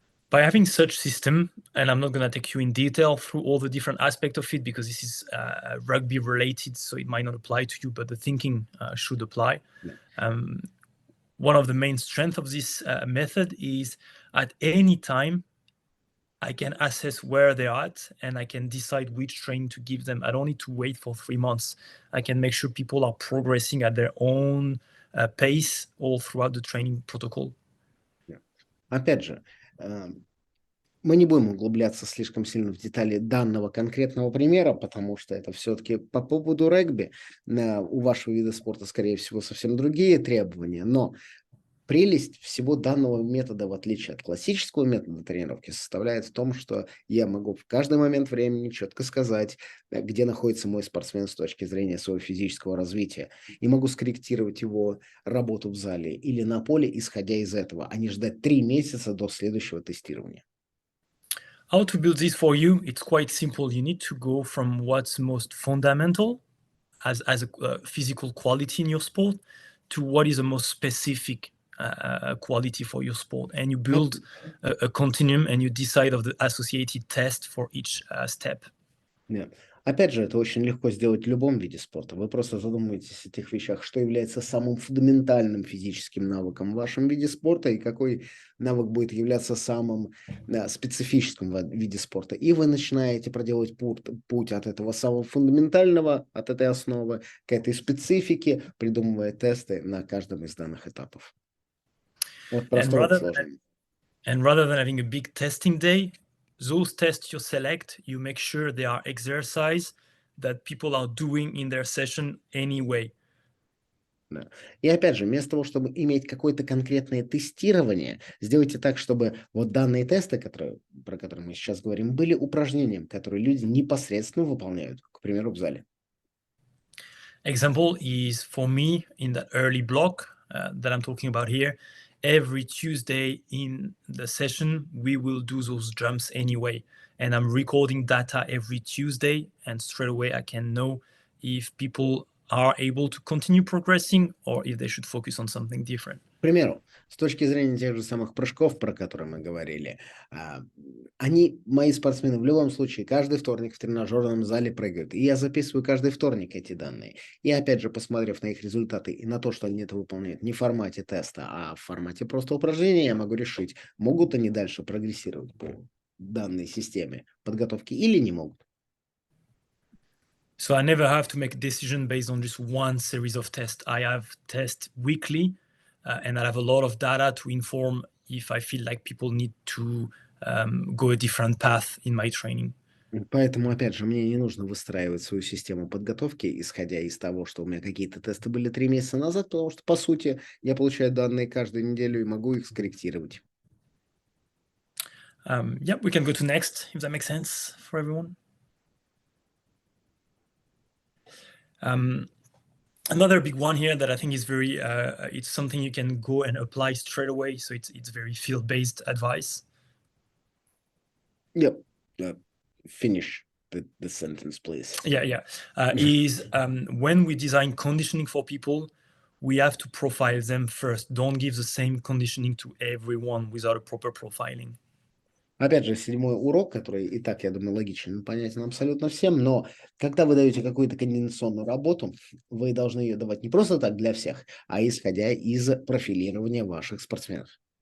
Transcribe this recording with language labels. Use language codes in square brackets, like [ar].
[en] By having such system, and I'm not going to take you in detail through all the different aspects of it because this is rugby related, so it might not apply to you, but the thinking should apply. Yeah. One of the main strengths of this method is at any time, I can assess where they're at and I can decide which training to give them. I don't need to wait for 3 months. I can make sure people are progressing at their own pace all throughout the training protocol. Yeah. [ru] Опять же, мы не будем углубляться слишком сильно в детали данного конкретного примера, потому что это все-таки по поводу регби. У вашего вида спорта, скорее всего, совсем другие требования, но прелесть всего данного метода, в отличие от классического метода тренировки, составляет в том, что я могу в каждый момент времени четко сказать, где находится мой спортсмен с точки зрения своего физического развития, и могу скорректировать его работу в зале или на поле, исходя из этого, а не ждать 3 месяца до следующего тестирования. [en] How to build this for you? It's quite simple. You need to go from what's most fundamental as a physical quality in your sport to what is the most specific quality for your sport. And you build a continuum and you decide of the associated test for each step. [ru] Нет. Опять же, это очень легко сделать в любом виде спорта. Вы просто задумываетесь о тех вещах, что является самым фундаментальным физическим навыком в вашем виде спорта и какой навык будет являться самым специфическим в виде спорта. И вы начинаете проделывать путь от этого самого фундаментального, от этой основы к этой специфике, придумывая тесты на каждом из данных этапов. От простого к сложному. [en] And rather than having a big testing day, those tests you select, you make sure they are exercise that people are doing in their session anyway. [ru] Да. И опять же, вместо того, чтобы иметь какое-то конкретное тестирование, сделайте так, чтобы вот данные тесты, про которые мы сейчас говорим, были упражнением, которые люди непосредственно выполняют, к примеру, в зале. [en] Example is for me in that early block that I'm talking about here. Every Tuesday in the session, we will do those jumps anyway. And I'm recording data every Tuesday, and straight away I can know if people are able to continue progressing or if they should focus on something different. [ru] К примеру, с точки зрения тех же самых прыжков, про которые мы говорили, мои спортсмены в любом случае каждый вторник в тренажерном зале прыгают. И я записываю каждый вторник эти данные. И опять же, посмотрев на их результаты и на то, что они это выполняют не в формате теста, а в формате просто упражнения, я могу решить, могут они дальше прогрессировать по данной системе подготовки или не могут. [en] So I never have to make a decision based on just one series of tests. I have tests weekly, and I have a lot of data to inform if I feel like people need to go a different path in my training. [ru] Поэтому, опять же, мне не нужно выстраивать свою систему подготовки, исходя из того, что у меня какие-то тесты были 3 месяца назад, потому что, по сути, я получаю данные каждую неделю и могу их скорректировать. [en] Yeah, we can go to next, if that makes sense for everyone. Another big one here that I think is very, it's something you can go and apply straight away. So it's very field-based advice. Yep. Finish the sentence, please. Yeah. Is when we design conditioning for people, we have to profile them first. Don't give the same conditioning to everyone without a proper profiling. [ru] Опять же, 7-й урок, который и так, я думаю, логичен и понятен абсолютно всем, но когда вы даете какую-то координационную работу, вы должны ее давать не просто так для всех, а исходя из профилирования ваших спортсменов.